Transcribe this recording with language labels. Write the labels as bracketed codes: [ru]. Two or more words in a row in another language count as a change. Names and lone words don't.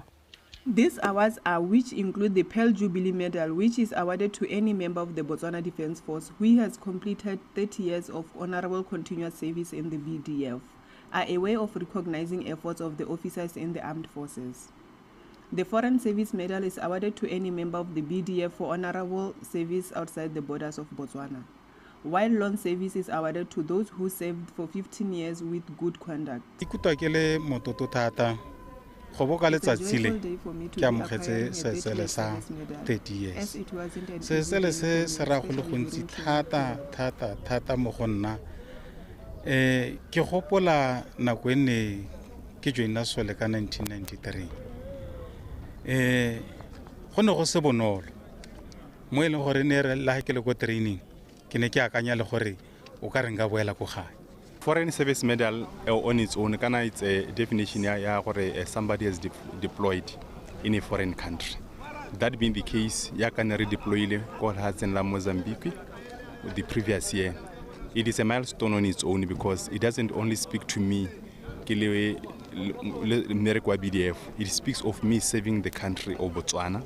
[en] These awards are which include the Pearl Jubilee Medal, which is awarded to any member of the Botswana Defence Force who has completed 30 years of honourable continuous service in the BDF, are a way of recognizing efforts of the officers in the armed forces. The Foreign Service Medal is awarded to any member of the BDF for honourable service outside the borders of Botswana, while long service is awarded to those who served for 15 years with good conduct. [tn] Go boka letsatsi le ke amogetse sesele sa 30 years sesele se ra go le gontsi thata mo go nna ke gopola nako ene ke joina sole ka 1993 go ne go se bonolo mo ile gore ne re la ke le go training ke ne ke akanya le gore o ka renga boela go gae [en] Foreign service medal on its own, it's a definition where somebody is deployed in a foreign country. That being the case, you can redeploy in Mozambique the previous year. It is a milestone on its own because it doesn't only speak to me, it speaks of me saving the country of Botswana.